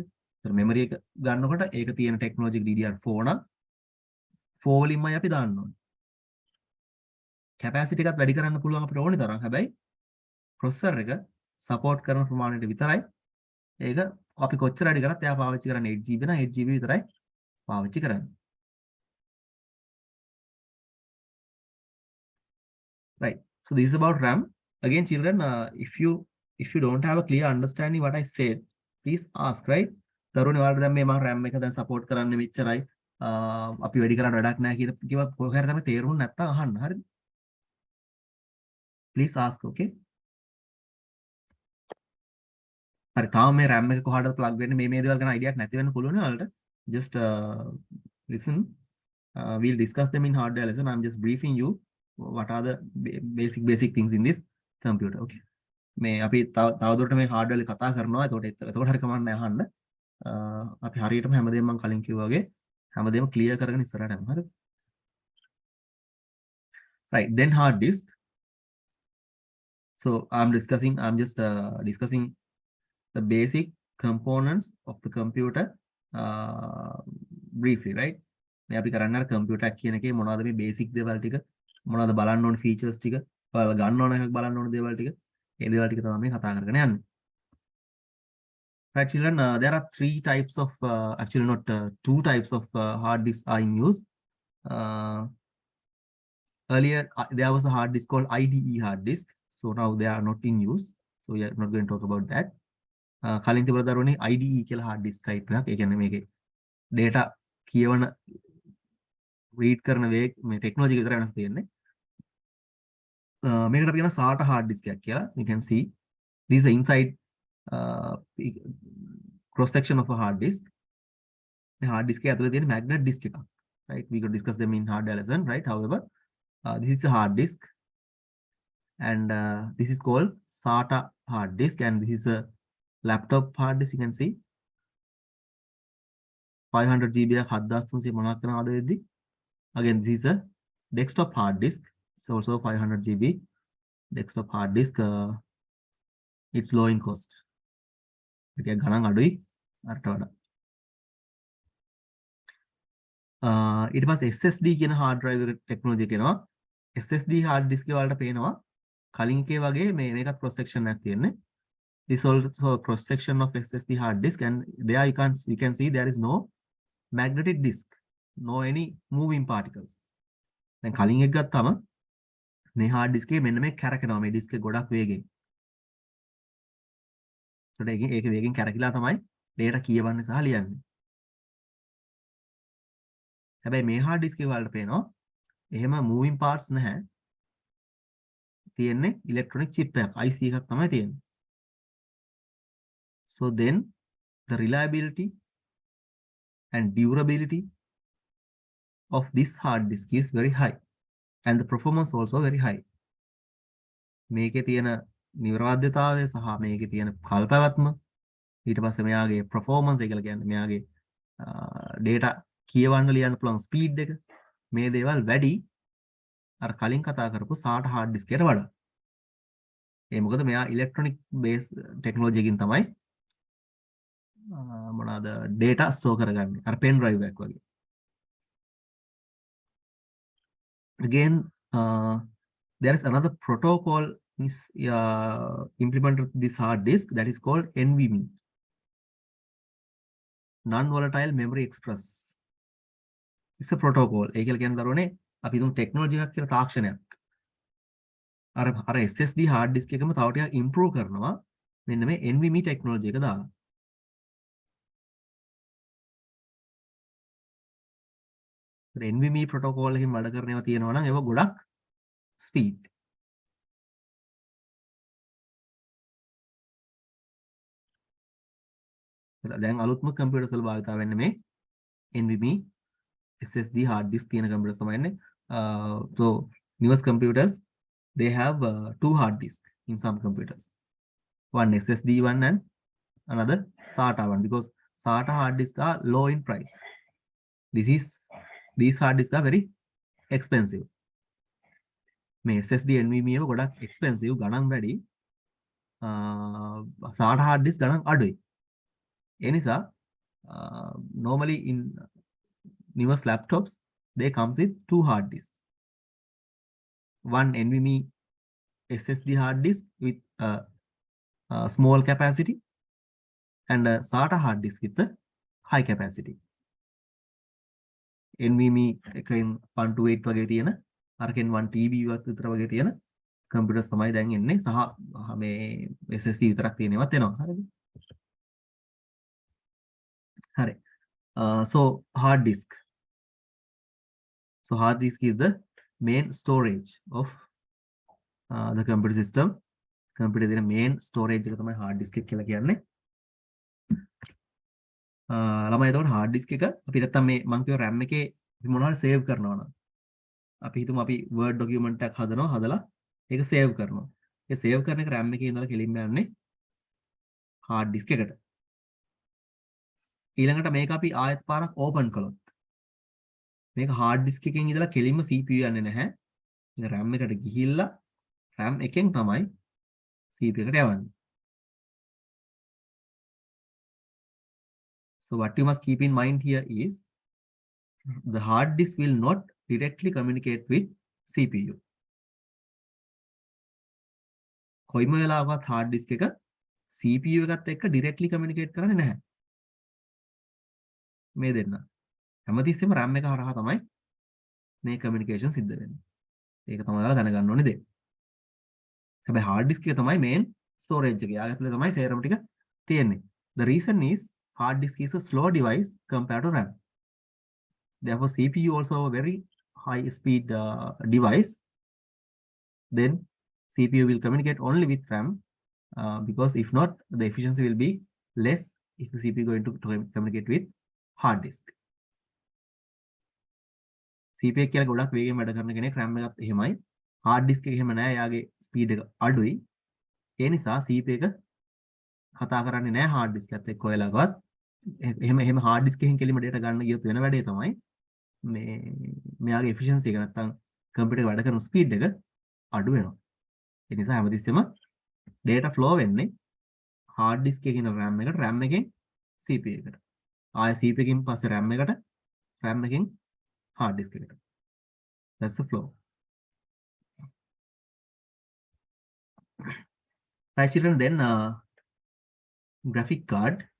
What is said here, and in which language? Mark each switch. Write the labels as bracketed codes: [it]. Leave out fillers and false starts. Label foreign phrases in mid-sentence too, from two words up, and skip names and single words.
[si] ඒතර memory එක ගන්නකොට ඒක තියෙන technology DDR4 නම් 4 වලින්මයි අපි දාන්න ඕනේ. capacity එකත් වැඩි කරන්න පුළුවන් අපිට ඕනේ තරම්. හැබැයි processor එක support කරන ප්‍රමාණයට විතරයි ඒක අපි කොච්චර වැඩි කරත් එයා පාවිච්චි කරන්නේ 8GB නම් 8GB විතරයි පාවිච්චි කරන්නේ. [en] Right. So this is about RAM. Again, children, if you don't have a clear understanding what I said, please ask, right? [si] තරුණේ වලට දැන් මේ මම RAM එක දැන් support කරන්නේ මෙච්චරයි. අපි වැඩි කරන්න වැඩක් නැහැ කියලා කිව්වා කොහේ හරි තමයි තේරුම් නැත්තම් අහන්න. හරිද? [en] Please ask, okay? [si] හරි තාම මේ RAM එක කොහාටද plug වෙන්නේ මේ දේවල් ගැන idea එකක් නැති වෙන්න පුළුවන් ඔයාලට. [en] Just listen. We'll discuss them in hardware lesson. I'm just briefing you what are the basic things in this computer. [si] Okay. මේ අපි තවදුරට මේ hardware එක කතා කරනවා. එතකොට හරි කමක් නැහැ අහන්න. අපි හරියටම හැමදේම මම කලින් කිව්වා වගේ හැමදේම clear කරගෙන ඉස්සරහට යමු. හරිද? [en] Right. Then hard disk. So I'm just discussing the basic components of the computer briefly, right? [si] මේ අපි කරන්නේ අර computer එක කියන එකේ මොනවද මේ basic දේවල් ටික මොනවද බලන්න ඕන features ටික ඔයාලා ගන්න ඕන එකක් බලන්න ඕන දේවල් ටික ඒ දේවල් ටික තමයි මේ කතා කරගෙන යන්නේ. [en] Right, children, there are 3 types of actually not 2 types of hard disks are in use. Earlier there was a hard disk called IDE hard disk. So now they are not in use. So we are not going to talk about that. [si] කලින් තිබුණ දරුවනේ IDE කියලා [en] hard disk type [si] එකක්. ඒ කියන්නේ මේකේ data කියවන read කරන මේ technology එක විතරයි වෙනස් තියෙන්නේ. මේකට අපි කියන [en] SATA hard disk [si] එකක් කියලා. [en] You can see this is the inside cross section of a hard disk. The hard disk [si] එකේ ඇතුලේ තියෙන magnet disk එකක්. [en] Right? We could discuss them in hardware lesson, right? However, this is a hard disk and this is called SATA hard disk and this is a laptop hard disk. You can see 500 GB 7300 [si] මොනවක් කරනවද වෙද්දි. [en] Again, this is a desktop hard disk. It's also 500 GB desktop hard disk. It's low in cost. [si] Okay, ගණන් අඩුයි අරට වඩා. ඊට පස්සේ SSD කියන hard drive technology එක එනවා. [en] SSD hard disk [si] එක වලට පේනවා කලින් එකේ වගේ මේකත් cross section එකක් තියෙන්නේ. [en] This also cross section of SSD hard disk and there you can see there is no magnetic disk, no any moving particles. [si] දැන් කලින් එක ගත්තාම මේ [en] hard disk [si] එකේ මෙන්න මේ කැරකෙනවා මේ disk එක ගොඩක් වේගෙන්. ඒකට ඒක වේගෙන් කැරකිලා තමයි data කියවන්නේ සහ ලියන්නේ. හැබැයි මේ [en] hard disk [si] එක වලට පේනවා එහෙම [en] moving parts [si] නැහැ. තියෙන්නේ [en] electronic chip [si] එකක් IC එකක් තමයි තියෙන්නේ. [en] So then the reliability and durability of this hard disk is very high and the performance also very high. [si] මේකේ තියෙන නිර්වාද්‍යතාවය සහ මේකේ තියෙන කල්පවත්ම ඊට පස්සේ මෙයාගේ performance එක කියලා කියන්නේ මෙයාගේ data කියවන්න ලියන්න පුළුවන් speed එක මේ දේවල් වැඩි අර කලින් කතා කරපු [en] SATA hard disk [si] එකට වඩා. ඒ මොකද මෙයා [en] electronic base technology [si] එකකින් තමයි මොනවාද [en] data store [si] කරගන්නේ. අර [en] pen drive [si] එකක් වගේ. [en] Again, there is another protocol is implemented this hard disk that is called NVMe, non-volatile memory express. It's a protocol. [si] ඒ කියලා කියන දරුවනේ අපි දුන් ටෙක්නොලොජි එකක් කියලා තාක්ෂණයක්. අර [en] SSD hard disk [si] එකම තව ටිකක් improve කරනවා මෙන්න මේ NVMe ටෙක්නොලොජි එක දාලා. [en] NVMe protocol [si] එකෙන් වැඩ කරන ඒවා තියෙනවා නම් ඒවා ගොඩක් speed. දැන් අලුත්ම කම්පියුටර්ස් වල භාවිතා වෙන්නේ මේ [en] NVMe SSD hard disk [si] තියෙන කම්පියුටර්ස් තමයි ඉන්නේ. [en] So newest computers they have two hard disk in some computers. One SSD one and another SATA one because SATA hard disk are low in price. These hard disks are very expensive. [si] මේ SSD NVMe එක ගොඩක් expensive ගණන් වැඩි. [en] SATA hard disk [si] ගණන් අඩුයි. ඒ නිසා [en] normally in newest laptops they comes with two hard disks. One NVMe SSD hard disk with a small capacity and a SATA hard disk with a high capacity. [si] NVMe එකෙන් 128 වගේ තියෙන අරකින් 1 TB විතර වගේ තියෙන කම්පියුටර්ස් තමයි දැන් එන්නේ සහ මේ SSD විතරක් තියෙනවත් එනවා. හරිද? හරි. [en] So hard disk. So hard disk is the main storage of the computer system. [si] Computer දෙන [en] main storage [si] එක තමයි hard disk එක කියලා කියන්නේ. ළමයි එතකොට [en] hard disk [si] එක අපි නැත්තම් මේ මම කියව RAM එකේ අපි මොනවාරි save කරනවා නම් අපි හිතමු අපි [en] word document [si] එකක් හදනවා හදලා ඒක save කරනවා. ඒ save කරන එක RAM එකේ ඉඳලා කෙලින්ම යන්නේ [en] hard disk [si] එකට. ඊළඟට මේක අපි ආයෙත් පාරක් open කළොත් මේක [en] hard disk [si] එකෙන් ඉඳලා කෙලින්ම CPU යන්නේ නැහැ. මේක RAM එකට ගිහිල්ලා RAM එකෙන් තමයි CPU එකට යවන්නේ. [en] So what you must keep in mind here is the hard disk will not directly communicate with CPU. [si] කොයිම වෙලාවකවත් [en] hard disk [si] එක CPU එකත් එක්ක [en] directly communicate [si] කරන්නේ නැහැ. මේ දෙන්න. හැමතිස්සෙම RAM එක හරහා තමයි මේ communication සිද්ධ වෙන්නේ. ඒක තමයි ඔයාලා දැනගන්න ඕනේ දේ. හැබැයි [en] hard disk [si] එක තමයි [en] main storage [si] එක. යාගේ ඇතුලේ තමයි සේරම ටික තියෙන්නේ. [en] The reason is hard disk is a slow device compared to RAM. Therefore, CPU also a very high speed device. Then CPU will communicate only with RAM because if not, the efficiency will be less if the CPU is going to communicate with hard disk. [si] CPU එක කියලා ගොඩක් වේගෙන් වැඩ කරන කෙනෙක් RAM එකත් එහෙමයි. [en] hard disk [si] එක එහෙම නැහැ. යාගේ speed එක අඩුයි. ඒ නිසා CPU එක කතා කරන්නේ නැහැ [en] hard disk [si] එකත් එක්ක ඔයලාගවත්. එහෙම [en] hard disk [si] එකකින් කෙලිම data ගන්න ගියොත් වෙන වැඩේ තමයි මේ මෙයාගේ efficiency එක නැත්තම් computer එක වැඩ කරන speed එක අඩු වෙනවා. ඒ නිසා හැමතිස්සෙම [en] data flow [si] වෙන්නේ [en] hard disk [si] එකකින් RAM එකට RAM එකෙන් CPU එකට. ආයෙ CPU එකකින් පස්සේ RAM එකට RAM එකෙන් [en] hard disk [si] එකට. [en] That's the flow. Right children, then graphic card.